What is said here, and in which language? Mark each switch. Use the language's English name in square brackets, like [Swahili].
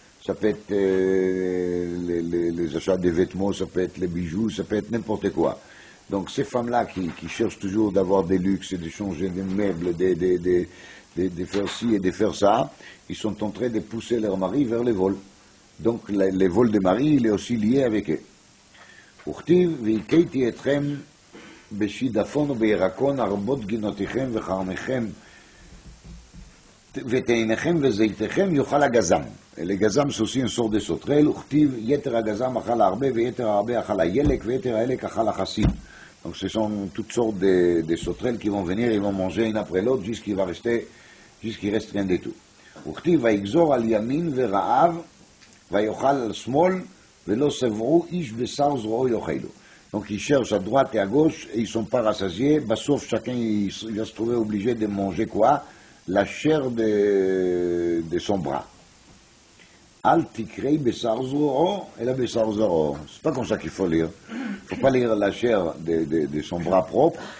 [French] Ça peut être les achats des vêtements, ça peut être les bijoux, ça peut être n'importe quoi. Donc ces femmes-là qui cherchent toujours d'avoir des luxes et de changer des meubles, de faire ci et de faire ça, ils sont en train de pousser leur mari vers les vols. Donc les vols des maris, il est aussi lié avec eux. [Hebrew] וכתיב, והכיתי אתכם בשידפון ובירקון ארבות גינותיכם וחרמכם ותאניכם וזיתיכם יאכל הגזם. לגזם [French] c'est aussi une sorte de sauterelle, [Hebrew] וכתיב יתר הגזם אכל הרבה ויתר הרבה אכל הילק ויתר הילק אכל החסיד. [French] Donc ce sont toutes sortes de sauterelles qui vont venir, ils vont manger une après l'autre jusqu'il reste rien du tout. [Hebrew] וכתיב ויגזור על ימין ורעב ויאכל על שמאל ולא שבעו איש בשר זרועו יאכלו. [French] Donc ils cherchent à droite et à gauche et ils ne sont pas rassasiés. Sauf chacun il va se trouver obligé de manger quoi? La chair de son bras. [Hebrew] Al tikrei besar zoro et la besar zoro. [French] C'est pas comme ça qu'il faut lire. Il ne faut pas lire la chair de son bras propre.